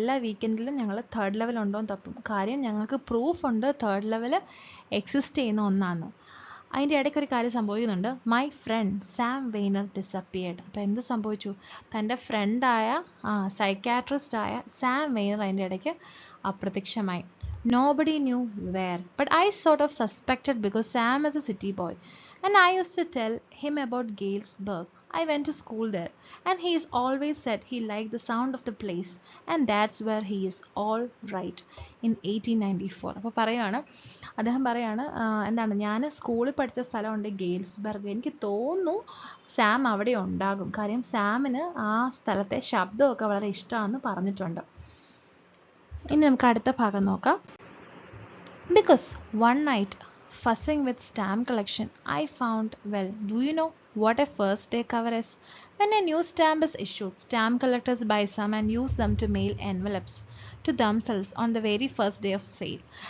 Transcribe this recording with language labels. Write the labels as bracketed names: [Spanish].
[Malayalam] എല്ലാ വീക്കെൻഡിലും ഞങ്ങൾ 3rd level ഉണ്ടോ എന്ന് തപ്പും. കാര്യം ഞങ്ങൾക്ക് പ്രൂഫ് ഉണ്ട് 3rd ലെവൽ എക്സിസ്റ്റ് ചെയ്യുന്ന ഒന്നാണ്. അതിൻ്റെ ഇടയ്ക്ക് ഒരു കാര്യം സംഭവിക്കുന്നുണ്ട്. [English] My friend Sam Weiner disappeared. [Malayalam] അപ്പോൾ എന്ത് സംഭവിച്ചു, തൻ്റെ ഫ്രണ്ടായ സൈക്കാട്രിസ്റ്റായ സാം വെയ്നർ അതിൻ്റെ ഇടയ്ക്ക് അപ്രത്യക്ഷമായി. [English] Nobody knew where, but I sort of suspected because Sam is a city boy and I used to tell him about Galesburg. I went to school there and he's always said he liked the sound of the place and that's where he is all right in 1894. [Malayalam] അപ്പോൾ അദ്ദേഹം പറയാണ് ഞാൻ സ്കൂളിൽ പഠിച്ച സ്ഥലമുണ്ട് ഗെയിൽസ്ബർഗ്, എനിക്ക് തോന്നുന്നു Sam അവിടെ ഉണ്ടാകും, കാര്യം സാമിന് ആ സ്ഥലത്തെ ശബ്ദമൊക്കെ വളരെ ഇഷ്ടമാണെന്ന് പറഞ്ഞിട്ടുണ്ട്. ഇനി നമുക്ക് അടുത്ത ഭാഗം നോക്കാം. [English] Because one night, fussing with stamp collection, I found, well, do you know what a first day cover is? When a new stamp is issued, stamp collectors buy some and use them to mail envelopes to themselves on the very first day of sale.